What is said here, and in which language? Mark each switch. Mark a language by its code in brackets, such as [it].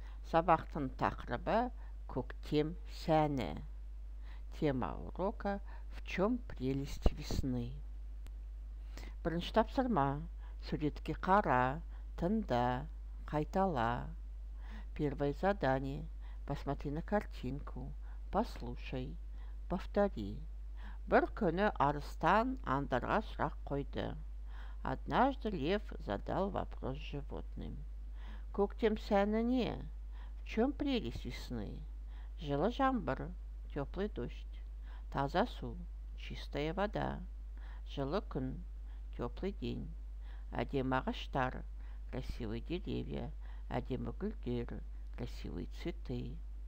[kk] Сабақтың тақырыбы көктем сәні. [ru] Тема урока «В чем прелесть весны?» [kk] Бірінші тапсырма. Суретке қара, тыңда, қайтала. [ru] Первое задание. Посмотри на картинку, послушай, повтори. [kk] Бір күні арыстан аңдарға сұрақ қойды. [ru] Однажды лев задал вопрос животным. [kk] Көктем сәні не? [ru] В чем прелесть весны? [kk] Жылы жаңбыр, [ru] теплый дождь, [kk] таза су, [ru] чистая вода, [kk] жылы күн, [ru] теплый день, [kk] әдемі ағаштар, [ru] красивые деревья, [kk] әдемі гүлдер, [ru] красивые цветы.